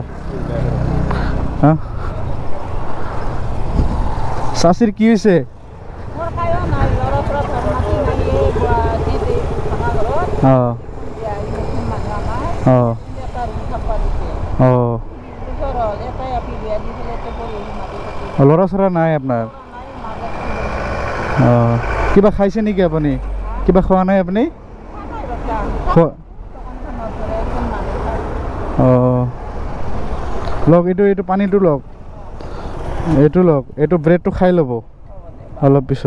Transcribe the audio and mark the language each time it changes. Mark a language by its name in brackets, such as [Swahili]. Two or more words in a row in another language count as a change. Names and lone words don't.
[Bangla] হ্যাঁ চাষির কি হয়েছে? লড়া ছড়া নাই আপনার? [Assamese] কিবা খাইছে নেকি আপুনি? কিবা খোৱা নাই আপুনি? লওক, এইটো পানীটো লওক, এইটো লওক, এইটো ব্ৰেডটো খাই ল'ব অলপ পিছত।